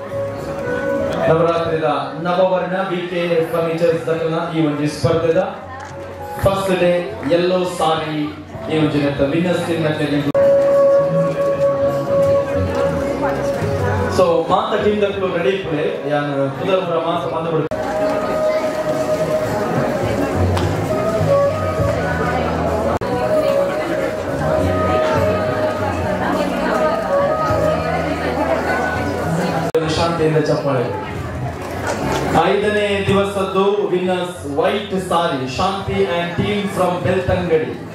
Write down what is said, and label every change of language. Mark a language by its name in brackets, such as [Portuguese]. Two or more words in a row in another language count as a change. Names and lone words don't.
[Tulu] ನವರಾತ್ರಿದ ನವವರ್ಣ ವಿಕೆ ಫರ್ನಿಚರ್ಸ್ ದಕ್ಕನ ಈ ಒಂದು ಸ್ಪರ್ಧೆದ [English] first day yellow saree [Tulu] ಈ ಒಂದು [English] winners team [Tulu] ಸೊ ಮಾತ ಟೀಮ್ ದಕ್ಕಲು [English] ready play [Tulu] ಯಾನ್ ಕುದಲ್ಪುರ ಮಾತ ಬಂದು ಶಾಂತಿಯಿಂದ ಚಪ್ಪಾಳೆ 5ನೇ ದಿವಸದ್ದು [English] winners white saree [Tulu] ಶಾಂತಿ [English] and team from [Tulu] ಬೆಳ್ತಂಗಡಿ